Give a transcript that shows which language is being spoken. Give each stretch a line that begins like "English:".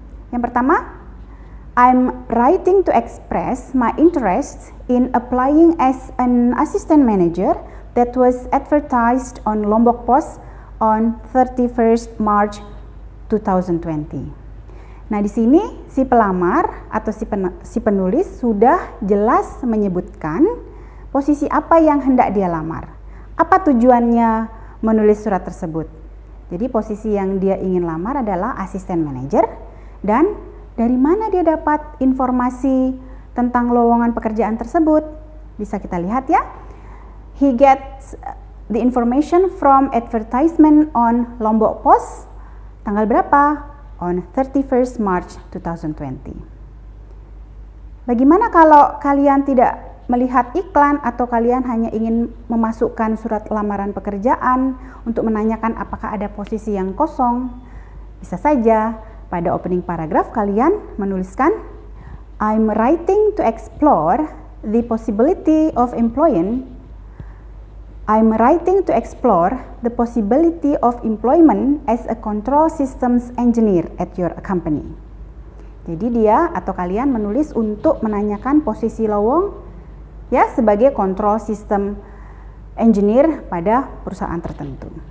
Indonesian: Yang pertama,
English: I'm writing to express my interest in applying as an assistant manager that was advertised on Lombok Post on 31st March 2020.
Indonesian: Nah, di sini si pelamar atau si penulis sudah jelas menyebutkan posisi apa yang hendak dia lamar. Apa tujuannya menulis surat tersebut? Jadi posisi yang dia ingin lamar adalah asisten manajer, dan dari mana dia dapat informasi tentang lowongan pekerjaan tersebut? Bisa kita lihat ya.
English: He gets the information from advertisement on Lombok Post.
Indonesian: Tanggal berapa?
English: On 31st March 2020.
Indonesian: Bagaimana kalau kalian tidak melihat iklan atau kalian hanya ingin memasukkan surat lamaran pekerjaan untuk menanyakan apakah ada posisi yang kosong? Bisa saja pada opening paragraph kalian menuliskan
English: I'm writing to explore the possibility of employing I'm writing to explore the possibility of employment as a control systems engineer at your company.
Indonesian: Jadi dia atau kalian menulis untuk menanyakan posisi lowong ya sebagai control system engineer pada perusahaan tertentu.